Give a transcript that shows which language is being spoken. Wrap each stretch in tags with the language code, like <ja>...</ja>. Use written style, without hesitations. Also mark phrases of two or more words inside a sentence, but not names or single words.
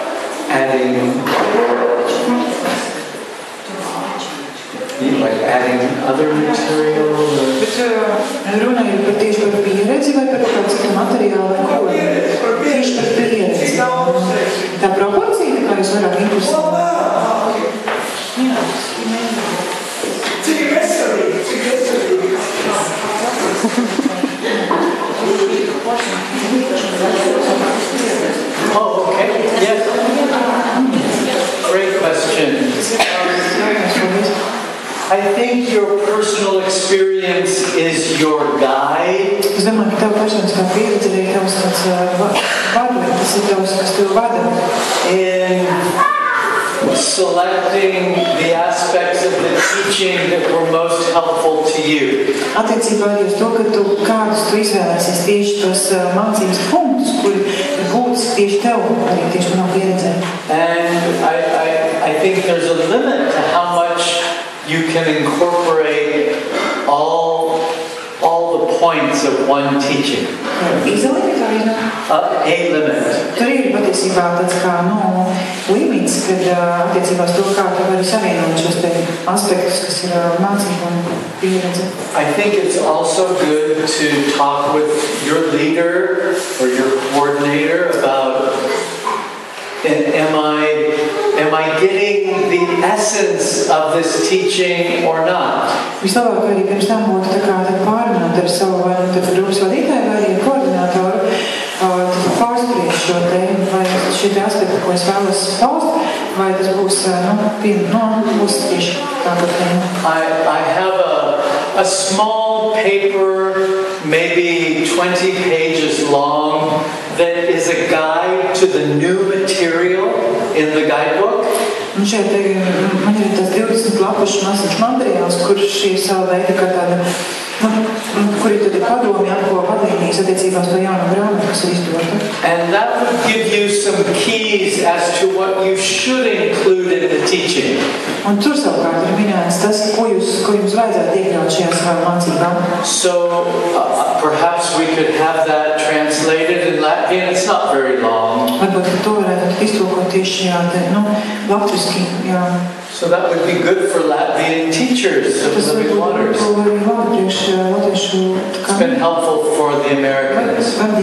<en>adding other material?</en> <lv>Bet runa ir par tieši par pieredzi vai par kādu citu materiālu vai ko? Tieši par pieredzi. Tā proporcija, kā jūs vairāk interesēt? Jā. Cik veselīgi.</lv> <en>Oh, okay. Yes. Great question. I think your personal experience is your guide.</en> <lv>Es domāju, ka tev personiskā pieredze ir tavs tāds vadlība, tas ir tavs, kas tev vada.</lv> <en>In selecting the aspects of the teaching that were most helpful to you.</en> <lv>Attiecībā arī uz to, ka kādus tu izvēlēsies tieši tos mācības punktus, kuri ir būtiski tieši tev, arī tieši manā pieredzē.</lv> <en>And I think there's a limit to how much you can incorporate all the points of one teaching. Is a limit or is not? A limit.</en> <lv>Tur ir patiesībā tāds kā, limits, kad attiecībā uz to, kā tu vari savienot šos te aspektus, kas ir mācība un pieredze.</lv> <en>I think it's also good to talk with your leader or your coordinator about am I getting the essence of this teaching or not?</en> <lv>Vislabāk arī pirms tam būtu tā kā pārunāt ar savu vai grupas vadītāju vai arī koordinātoru, pārspriest šo te, vai šie te aspekti, ko es vēlos paust, vai tas būs, būs tieši kā par tēmu.</lv> <en>I have a small paper, maybe 20 pages long, that is a guide to the new material in the guidebook.</en> <lv>Un šeit man ir tas 20 lapušu maziņš materiāls, kurš ir sava veida kā tāda, kuri tad ir padomi apko vadlīnijas attiecībās to jaunu grāmatu, kas ir izdota.</lv> <en>And that would give you some keys as to what you should include in the teaching.</en> <lv>Un tur savukārt ir minēts tas, ko jums vajadzētu iekļaut šajā savā mācībā.</lv> <en>So perhaps we could have that translated in Latvian. It's not very long.</en> <lv>Varbūt to varētu iztulkot tieši šajā te, latviski, jā.</lv> <en>So that would be good for Latvian teachers of Living Waters. It's been helpful for the Americans.</en>